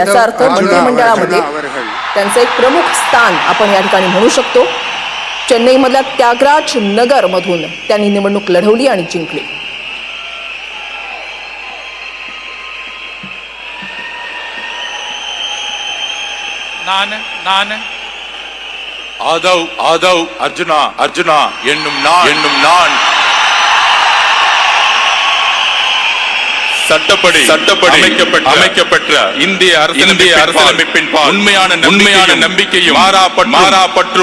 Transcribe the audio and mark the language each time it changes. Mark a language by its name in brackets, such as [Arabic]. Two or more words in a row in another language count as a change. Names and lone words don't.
[Marathi] याचा अर्थ मंत्रिमंडळामध्ये त्यांचं एक प्रमुख स्थान आपण या ठिकाणी म्हणू शकतो. चेन्नईमधल्या त्यागराज नगर मधून त्यांनी निवडणूक लढवली आणि जिंकली. [Tamil] ஆதவ் அர்ஜுனா என்னும் நான் சட்டப்படி அமைக்கப்பட்ட இந்திய அரசியலமைப்பின் உண்மையான நம்பிக்கையும் மாறாப்பற்று